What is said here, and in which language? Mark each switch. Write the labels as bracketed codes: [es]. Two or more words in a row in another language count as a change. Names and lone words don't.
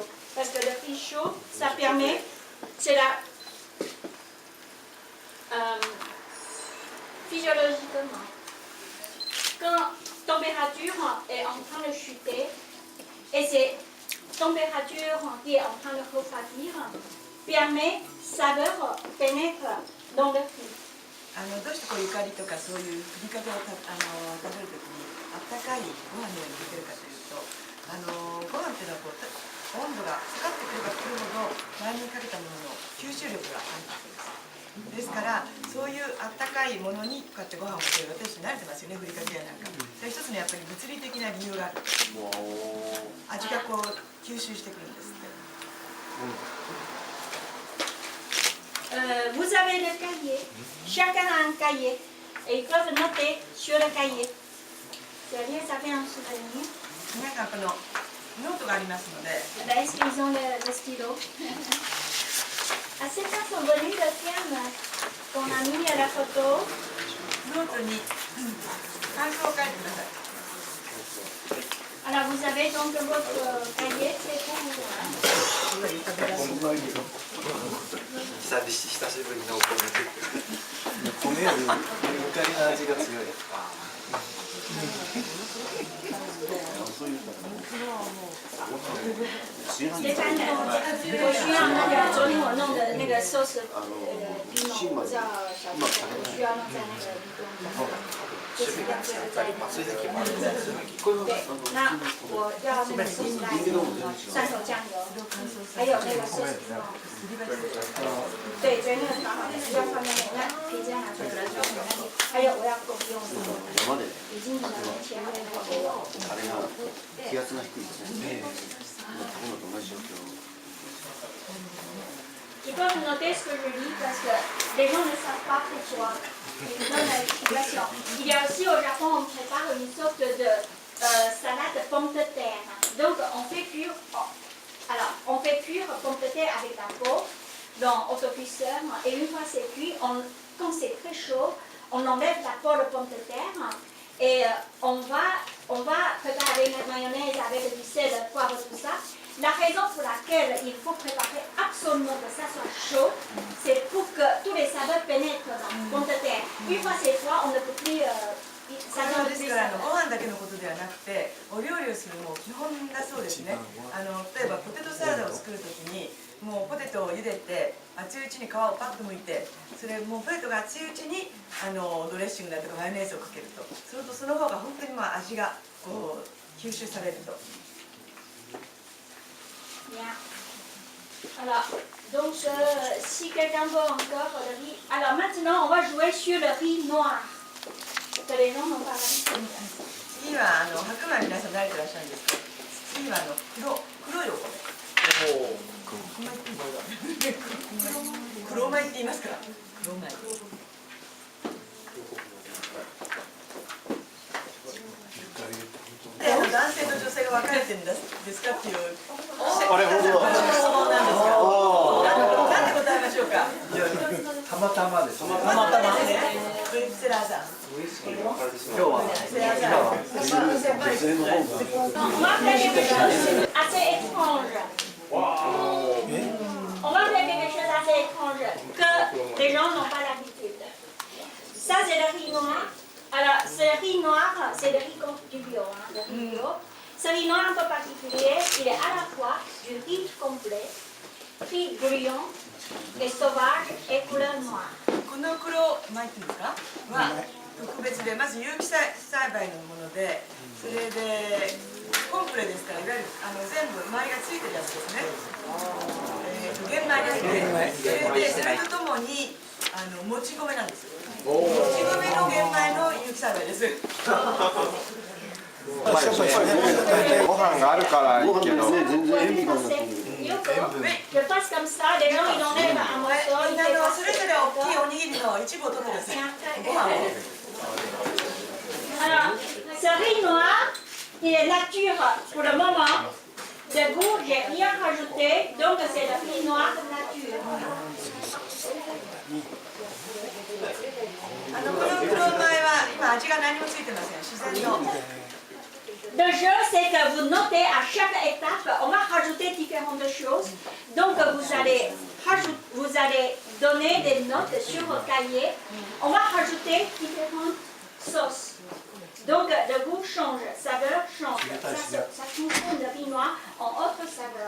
[fr] Parce que le riz chaud, ça permet, c'est la physiologiquement, quand température est en train de chuter et c'est température qui est en train de refroidir, permet saveur pénètre dans le riz. [ja] どうしてこういうゆかりとかそういうふりかけを食べるときにあったかいご飯のようにできるかというとご飯っていうのはこう温度が下がってくればくるほど前にかけたものの吸収力があるんです。ですからそういうあったかいものにこうやってご飯をかける私慣れてますよねふりかけやなんか。それ一つのやっぱり物理的な理由がある。味がこう吸収してくるんですって。 [fr] Vous avez le cahier, chacun a un cahier et ils peuvent noter sur le cahier. C'est-à-dire, ça fait un souvenir. Là, est-ce qu'ils ont le stylo? À ces temps sont venus le thème qu'on a mis à la photo. Alors, vous avez donc votre cahier, c'est pour vous. Hein? [ja] 久しぶりのお米米よりゆかりの味が強い。 Stéphane, [zh] 我需要那个昨天我弄的那个寿司冰浓，我知道小姐，我需要弄在那个冰冻上，就是要这个在对，那我要那个寿司带蒜头酱油，还有那个寿司冰浓。对，所以那个好好的要放在那可以这样拿出来，还有我要够用已经拿前面那个 [ja] あれが気圧が低いですね。食べ物と同じ状況。 [fr] Ils peuvent noter ce que je lis parce que les gens ne savent pas pourquoi. Ils donnent l'explication. Il y a aussi au Japon, on prépare une sorte de salade pomme de terre. Donc on fait cuire, on fait cuire pomme de terre avec la peau dans autocuisseur et une fois c'est cuit, quand c'est très chaud, on enlève la peau de pomme de terre et on va préparer la mayonnaise avec du sel, du poivre, tout ça. La raison pour laquelle il faut préparer absolument que ça soit chaud, c'est pour que tous les saveurs pénètrent dans la pomme de terre. Une fois c'est froid, on ne peut plus... [ja] ですからご飯だけのことではなくてお料理をするも基本だそうですね。例えばポテトサラダを作るときにもうポテトを茹でて熱いうちに皮をパッと剥いてそれもうポテトが熱いうちにドレッシングだとかマヨネーズをかけるとするとその方が本当に味がこう吸収されると。 [fr] Bien. Alors, donc si quelqu'un veut encore le riz... Alors maintenant, on va jouer sur le riz noir. Que les gens n'ont pas l'habitude. [ja] 次は白米皆さん慣れてらっしゃるんですけど次は黒いお米。黒米って言いますから黒米。男性と女性が分かれてるんですかっていう質問なんですが何て答えましょうか。たまたまです。たまたまね。セラーさん。今日は女性の方が。 [fr] On va faire quelque chose assez étrange. On va faire quelque chose assez étrange que les gens n'ont pas l'habitude. Ça, c'est le riz noir. Alors, ce riz noir, c'est le riz du bio. Le riz bio. Ce riz noir un peu particulier, il est à la fois du riz complet, riz brillant, et sauvage et couleur noire. [ja] この黒米っていうんですかは特別でまず有機栽培のものでそれでコンプレですからいわゆる全部米がついてるやつですね。玄米ですね。それでそれとともにもち米なんですよ。もち米の玄米の有機栽培です。ご飯があるからいいけど。 [fr] Je passe comme ça, les gens ils enlèvent un morceau, [ja] みん [fr] ils [ja] な [fr] font [ja] それぞれ大きいおにぎりの一部を取ってください。ご飯を。 [fr] Alors, ce riz noir, il est nature pour le moment. De goût, j'ai rien rajouté, donc c'est le riz noir nature. [ja] この黒米は今味が何もついてません。自然の。 [fr] Le jeu, c'est que vous notez à chaque étape, on va rajouter différentes choses. Donc vous allez donner des notes sur votre cahier. On va rajouter différentes sauces. Donc le goût change, saveur change. Ça transforme le riz noir en autre saveur.